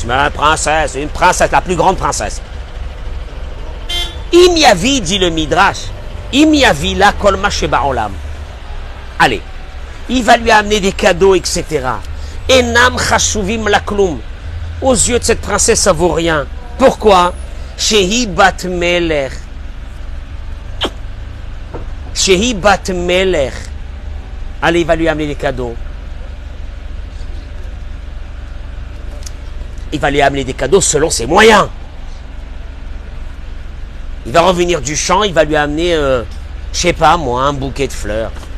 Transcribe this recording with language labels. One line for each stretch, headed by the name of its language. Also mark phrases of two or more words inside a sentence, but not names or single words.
French: Mais une princesse, la plus grande princesse. Imyavi, dit le Midrash.
Hebrew: מביא לה כל מה שבעולם.
French: Allez, il va lui amener des cadeaux, etc.
Hebrew: אינם חשובים לכלום.
French: Aux yeux de cette princesse, ça vaut rien. Pourquoi?
Hebrew: שהיא בת מלך. שהיא בת מלך.
French: Allez, il va lui amener des cadeaux. Il va lui amener des cadeaux selon ses moyens. Il va revenir du champ, il va lui amener, je sais pas moi, un bouquet de fleurs.